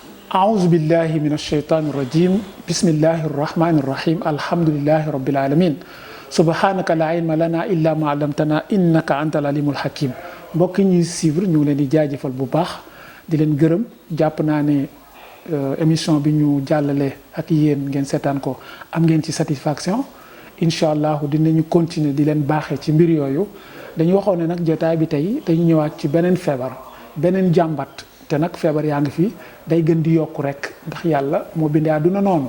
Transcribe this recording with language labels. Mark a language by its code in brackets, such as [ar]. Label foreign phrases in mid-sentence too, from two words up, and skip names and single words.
[ar] أعوذ بالله من الشيطان الرجيم بسم الله الرحمن الرحيم الحمد لله رب العالمين سبحانك لا علم لنا إلا ما علمتنا إنك أنت العليم الحكيم [wo] mbokk ñuy suivre ñu ngi leen di jaajëfal bu baax di leen gërëm jàpp naa ne émission bi ñu jàllale ak yéen ngeen seetaan ko am ngeen ci satisfaction incha allah dinañu continuer di leen baaxee ci mbir yooyu dañu waxoon ne nag jotaay bi tey dañu ñëwaat ci beneen feebar beneen jàmbat te nag feebar yaa ngi fi day gën di yokku rek ndax yàlla moo bindee àdduna noonu